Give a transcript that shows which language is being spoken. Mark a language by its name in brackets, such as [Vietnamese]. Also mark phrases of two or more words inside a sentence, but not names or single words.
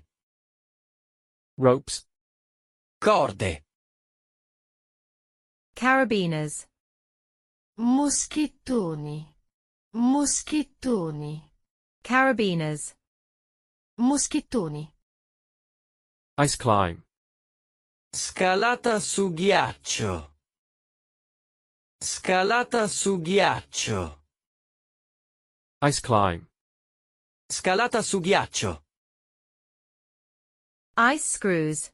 [English] Ropes. [Italian] Corde. [English] Carabiners. [Italian] Moschettoni. Moschettoni. [English] Carabiners. [Italian] Moschettoni. [English] Ice climb. [Italian] Scalata su ghiaccio. Scalata su ghiaccio. [English] Ice climb. [Italian] Scalata su ghiaccio. [English] Ice screws.